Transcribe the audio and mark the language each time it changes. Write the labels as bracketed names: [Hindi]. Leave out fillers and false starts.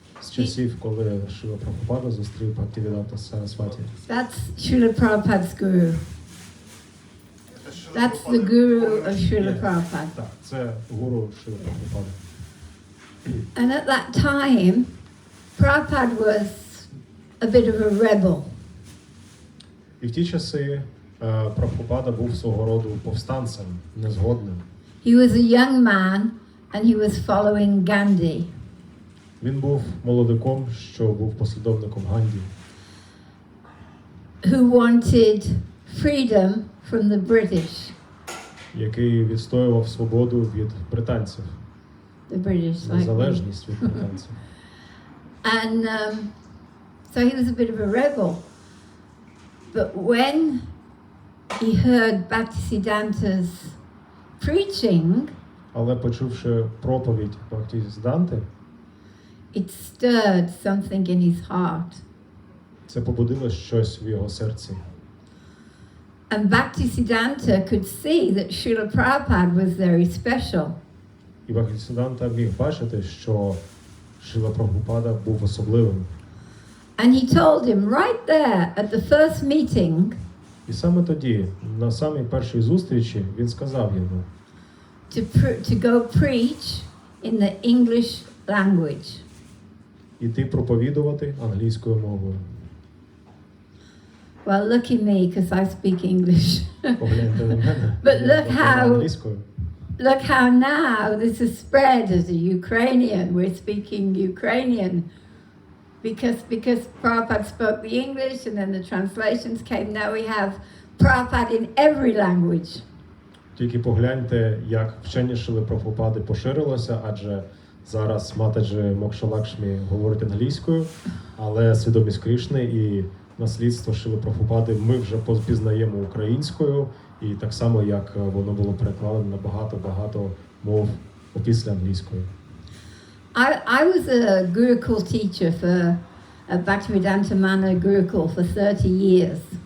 [Ukrainian] з часів, коли Шріла Прабгупада зустрів Бхактивіданта Сарасваті. [English] That's Srila Prabhupada's guru. That's the guru of Srila Prabhupada. [Ukrainian] Так, це гуру Шріла Прабгупада. [English] And at that time, Prabhupada was a bit of a rebel. [Ukrainian] І в ті часи Прабгупада був свого роду повстанцем, незгодним. [English] He was a young man and he was following Gandhi. [Ukrainian] Він був молодиком, що був послідовником Ганді, [English] Who wanted freedom from the British. [Ukrainian] який відстоював свободу від британців, [English] The British, like me. [Ukrainian] незалежність від британців. [English] And so he was a bit of a rebel. But when he heard Bhaktisiddhanta's preaching, [Ukrainian] Але почувши проповідь Бхактисіданти, [English] it stirred something in his heart. [Ukrainian] це побудило щось в його серці. [English] And Bhaktisiddhanta could see that Srila Prabhupada was very special. [Ukrainian] І Бхактисіданта міг бачити, що Шріла Прабгупада був особливим. [English] And he told him right there at the first meeting, [Ukrainian] І саме тоді, на самій першій зустрічі, він сказав йому [English] to go preach in the English language. [Ukrainian] іти проповідувати англійською мовою. [English] Well, look at me, because I speak English. [Ukrainian] Погляньте на мене. [English] But [Ukrainian] я [English] look [Ukrainian] говорю [English] how- [Ukrainian] англійською. [English] Look how now this is spread as a Ukrainian. We're speaking Ukrainian because Prabhupada spoke the English and then the translations came. Now we have Prabhupada in every language. [Ukrainian] Тільки погляньте, як вчення Шріли Прабгупади поширилося, адже зараз Матаджі Мокша Лакшмі говорить англійською, але свідомість Крішни і наслідство Шріли Прабгупади ми вже пізнаємо українською, І так само, як воно було перекладено на багато мов опісля англійської. [English] I was a Gurukul teacher for a Bhaktivedanta Mana Gurukul for 30 years.